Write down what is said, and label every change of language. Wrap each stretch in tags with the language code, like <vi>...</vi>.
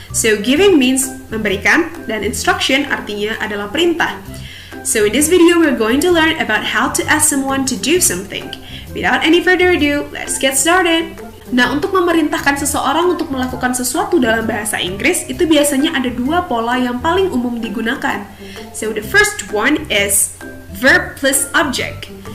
<en>So giving means</en> <id>memberikan, dan instruction artinya adalah perintah.</id> <en>So in this video we're going to learn about how to ask someone to do something. Without any further ado, let's get started.</en> <id>Nah, untuk memerintahkan seseorang untuk melakukan sesuatu dalam bahasa Inggris, itu biasanya ada dua pola yang paling umum digunakan.</id> <en>So, the first one is verb plus object.</en>